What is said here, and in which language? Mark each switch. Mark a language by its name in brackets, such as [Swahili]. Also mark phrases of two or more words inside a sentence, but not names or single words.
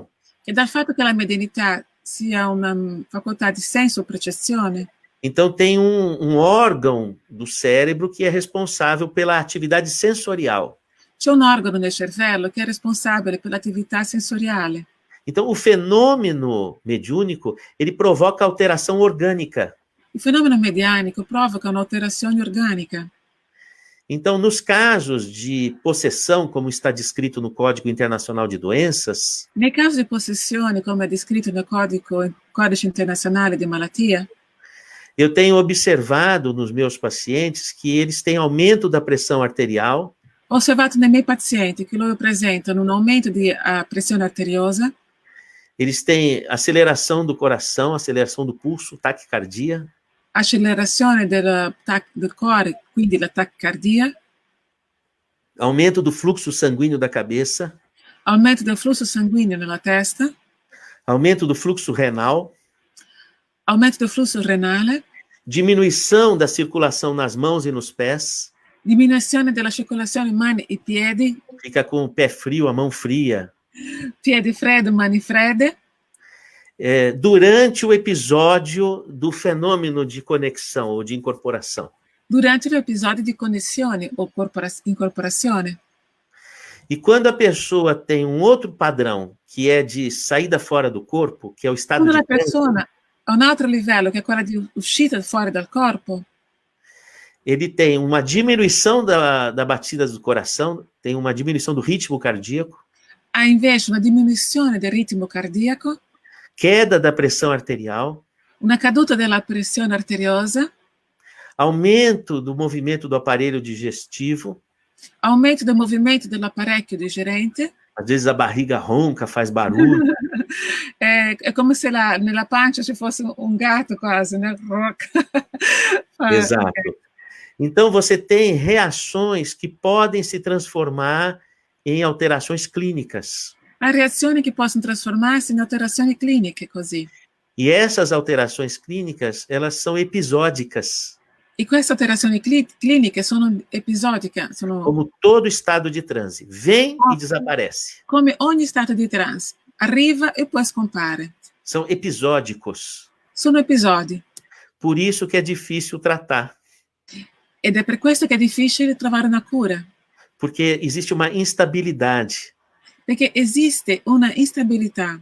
[Italian] E dal fatto che la medianità sia una facoltà di senso-percezione... [Portuguese] Então tem um órgão do cérebro que é responsável pela atividade sensorial. [Italian] C'è un organo nel cervello che è responsabile per l'attività sensoriale. [Portuguese] Então o fenômeno mediúnico, ele provoca alteração orgânica. [Italian] Il fenomeno medianico provoca un'alterazione organica. [Portuguese] Então, nos casos de possessão, como está descrito no Código Internacional de Doenças... [Italian] Nei casi di possessione, come è descritto nel Codice Internazionale di Malattia... [Portuguese] Eu tenho observado nos meus pacientes que eles têm aumento da pressão arterial. [Italian] Ho osservato nei miei pazienti che loro presentano un aumento di pressione arteriosa. [Portuguese] Eles têm aceleração do coração, aceleração do pulso, taquicardia. [Italian] Accelerazione del cuore, quindi la taquicardia. [Portuguese] Aumento do fluxo sanguíneo da cabeça. [Italian] Aumento del flusso sanguíneo nella testa. [Portuguese] Aumento do fluxo renal. [Italian] Aumento del flusso renale. [Portuguese] Diminuição da circulação nas mãos e nos pés. [Italian] Diminuizione della circolazione mani e piedi. [Portuguese] Fica com o pé frio, a mão fria. [Italian] Piedi freddo, mani fredde. [Portuguese] Durante o episódio do fenômeno de conexão ou de incorporação. Durante o episódio de connessione ou incorporazione. E quando a pessoa tem um outro padrão, que é de saída fora do corpo, que é o estado quando de... [Italian] Quando a persona ha un altro livello, che è quella di uscita fuori dal corpo, [Portuguese] ele tem uma diminuição da batida do coração, tem uma diminuição do ritmo cardíaco. [Italian] Ha invece una diminuzione del ritmo cardiaco. [Portuguese] Queda da pressão arterial. [Italian] Una caduta della pressione arteriosa. [Portuguese] aumento do movimento do aparelho digestivo, [Italian] aumento do movimento dell'apparecchio digerente. [Portuguese] às vezes a barriga ronca, faz barulho. É como se [Italian] nella pancia ci fosse [Portuguese] um gato quase, né? Exato. Então, você tem reações que podem se transformar em alterações clínicas. [Italian] Há reazioni che possono trasformarsi in alterazioni cliniche così. [Portuguese] E essas alterações clínicas, elas são episódicas. [Italian] E queste alterazioni cliniche sono episodiche, sono [Portuguese] Como todo estado de transe. Vem e desaparece. [Italian] come ogni stato di trance. Arriva e poi scompare. [Portuguese] São episódicos. [Italian] Sono episodi. [Portuguese] Por isso que é difícil tratar. [Italian] Ed è per questo che è difficile trovare una cura. [Portuguese] Porque existe uma instabilidade. [Italian] Perché esiste una instabilità.